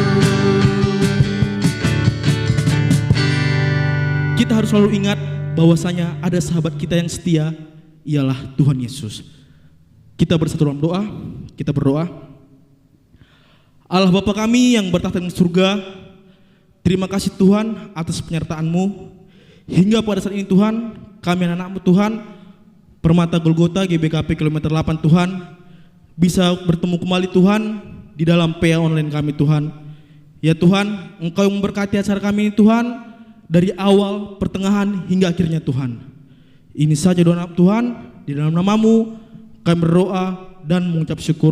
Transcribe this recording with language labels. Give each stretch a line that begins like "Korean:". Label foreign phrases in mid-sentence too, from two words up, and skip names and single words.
Indonesian: Kita harus selalu ingat bahwasanya ada sahabat kita yang setia, ialah Tuhan Yesus. Kita bersatu dalam doa, kita berdoa. Allah Bapa kami yang bertahta di surga, terima kasih Tuhan atas penyertaan-Mu. Hingga pada saat ini Tuhan, kami anak-anak-Mu Tuhan, Permata Golgota GBKP kilometer 8 Tuhan, bisa bertemu kembali Tuhan di dalam PA online kami Tuhan. Ya Tuhan, Engkau yang memberkati acara kami ini Tuhan, dari awal, pertengahan, hingga akhirnya Tuhan. Ini saja doa Tuhan, di dalam nama-Mu kami berdoa dan mengucap syukur.